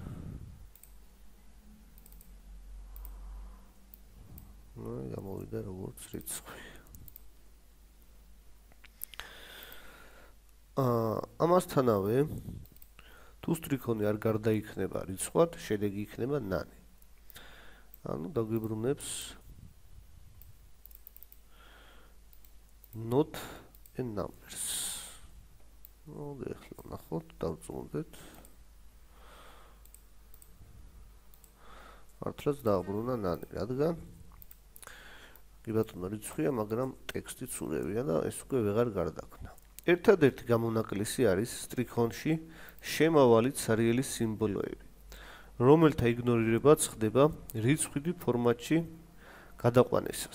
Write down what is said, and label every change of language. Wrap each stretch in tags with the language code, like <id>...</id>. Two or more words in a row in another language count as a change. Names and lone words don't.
<ka>ნუ გამოვიდა როგორც რიცხვი. ამასთანავე თუ სტრიქონი არ გარდაიქმნება რიცხვად, შედეგი იქნება ნანი. ანუ დაგვიბრუნებს</ka> <en>not and numbers.</en> <ka>მოდი ახლა ნახოთ, დავწმუნდეთ. მართლაც დააბრუნა ნანი, რადგან კი ბატონო რიცხვია, მაგრამ ტექსტი ცურევია და ეს უკვე ვეღარ გარდაქმნა. ერთადერთი გამონაკლისი არის სტრიქონში შემავალი ცარიელი სიმბოლოები, რომელთა იგნორირებაც ხდება რიცხვიდი ფორმატში გადაყვანისას.</ka>